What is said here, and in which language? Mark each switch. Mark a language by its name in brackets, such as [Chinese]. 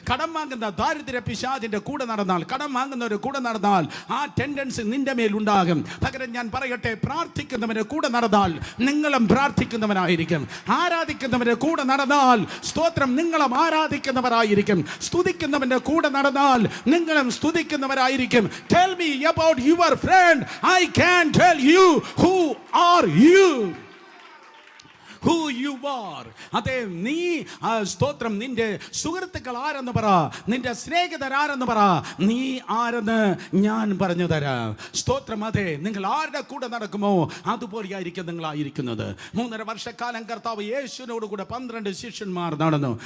[Malayalam] കടം വാങ്ങുന്ന ദാരിദ്ര്യ പിശാചിന്റെ കൂടെ നടന്നാൽ, കടം വാങ്ങുന്നവരെ കൂടെ നടന്നാൽ ആ ടെൻഡൻസി നിന്റെ മേലുണ്ടാകും. പകരം ഞാൻ പറയട്ടെ, പ്രാർത്ഥിക്കുന്നവരെ കൂടെ നടന്നാൽ നിങ്ങളും പ്രാർത്ഥിക്കുന്നവനായിരിക്കും. ആരാധിക്കുന്നവരെ കൂടെ നടന്നാൽ സ്തോത്രം, നിങ്ങളും ആരാധിക്കുന്നവരായിരിക്കും. സ്തുതിക്കുന്നവന്റെ കൂടെ നടന്നാൽ നിങ്ങളും സ്തുതിക്കുന്നവരായിരിക്കും. [English] Tell me about your friend. I can tell you who are you. Who you are. [Malayalam] അതേ, നീ സ്തോത്രം, നിന്റെ സുഹൃത്തുക്കൾ ആരെന്ന് പറ, നിന്റെ സ്നേഹിതർ ആരെന്ന് പറ, നീ ആരെന്ന് ഞാൻ പറഞ്ഞു തരാം. സ്തോത്രം, അതെ, നിങ്ങൾ ആരുടെ കൂടെ നടക്കുമോ അതുപോലെയായിരിക്കും നിങ്ങളായിരിക്കുന്നത്. 3.5 വർഷക്കാലം കർത്താവ് യേശുവിനോട് കൂടെ 12 ശിഷ്യന്മാർ നടന്നു.